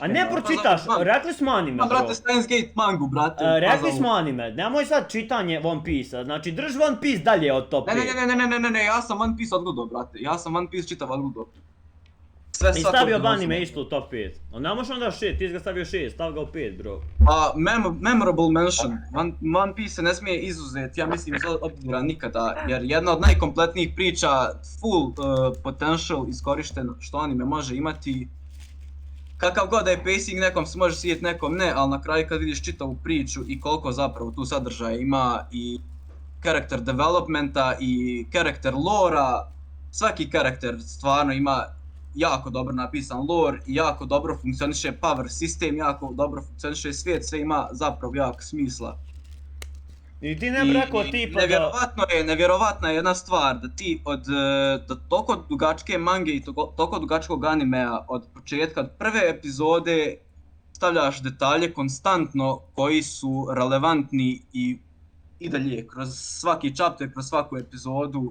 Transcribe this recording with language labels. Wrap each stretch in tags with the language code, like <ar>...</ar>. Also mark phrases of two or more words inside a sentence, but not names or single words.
<bs>a ne pročitaš, rekli smo anime, bro. Brate, Steins Gate mangu, brate. Rekli smo anime, nemoj sad čitanje One Piece-a, znači drž One Piece dalje od top 5. Ne, ja sam One Piece odgledao, brate, ja sam One Piece čitav odgledao. I stavio anime isto u top 5. A ne možeš onda 6, ti ga stavio 6, stav ga u 5, bro.</bs> <en>Memorable mention,</en> <bs>One Piece se ne smije izuzeti, ja mislim iz odgovora nikada, jer jedna od najkompletnijih priča,</bs> <en>full potential</en> <bs>iskorišteno što anime može imati. Kakav god da je pacing, nekom se može svidjeti, nekom ne, ali na kraju kad vidiš čitavu priču i koliko zapravo tu sadržaja ima i</bs> <en>character developmenta</en> <bs>i</bs> <en>character lore-a,</en> <bs>svaki karakter stvarno ima jako dobro napisan lore i jako dobro funkcioniše power sistem, jako dobro funkcioniše svijet, sve ima zapravo jako smisla. I ti ne bi rekao tipa da... Nevjerovatna je jedna stvar da ti od toliko dugačke mange i toliko dugačkog animea od početka, od prve epizode stavljaš detalje konstantno koji su relevantni i dalje kroz svaki chapter, kroz svaku epizodu.</bs>